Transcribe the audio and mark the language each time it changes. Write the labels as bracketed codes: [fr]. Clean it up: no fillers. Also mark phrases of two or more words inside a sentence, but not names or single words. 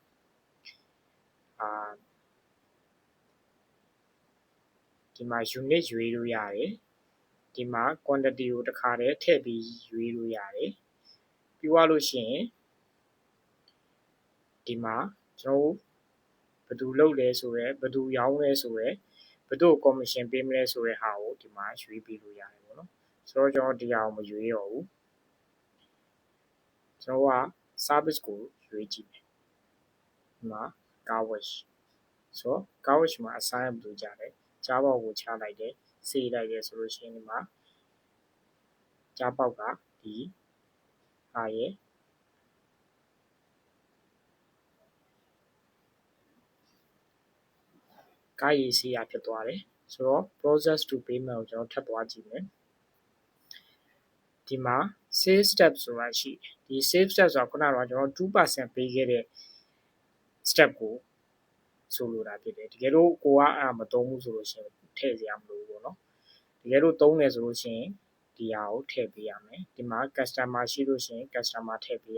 [my] ဒီမှာ unit ရွေးလို့ရတယ်ဒီမှာ quantity ကိုတစ်ခါတည်းထည့်ပြီးရွေးလို့ရတယ်ပြီးသွားလို့ရှိရင်ဒီမှာကျွန်တော်ဘယ်သူလုပ်လဲဆိုရဲဘယ်သူရောင်းလဲဆိုရဲဘယ်သူ့ commission ပေးမလဲဆိုတဲ့ဟာကိုဒီမှာရွေးပေးလို့ရတယ်ပေါ့နော်ဆိုတော့ကျွန်တော်ဒီဟာကိုမရွေးတော့ဘူး ကျွန်တော်က service ကိုရွေးကြည့်မယ်ဒီမှာ [en] car wash [my] ဆိုတော့ [en] car wash [my] မှာ assign ဘယ်လိုကြလဲကြားပေါက်ကိုချလိုက်တယ်စေးလိုက်တယ်ဆိုလို့ရှိရင်ဒီမှာကြားပေါက်ကဒီဟာရဲ့ကားရည်ဆေးရဖြစ်သွားတယ်ဆိုတော့ [en] process to payment [my] ကိုကျွန်တော်ထပ်သွားကြည့်မယ်ဒီမှာ [en] save step [my] ဆိုတာရှိတယ်ဒီ [en] save step [my] ဆိုတာခုနကကျွန်တော် 2% ပေးခဲ့တဲ့ step ကိုဆိုလိုတာဖြစ်တယ်တက ယ်လို့ကိုကအဲ့မသုံးဘူးဆိုလို့ရှိရင်ထည့်စရာမလိုဘူးပေါ့နော်တကယ်လို့သုံးတယ်ဆိုလို့ရှိရင်ဒီဟာကိုထည့်ပေးရမယ်ဒီမှာ customer ရှိလို့ရှိရင် customer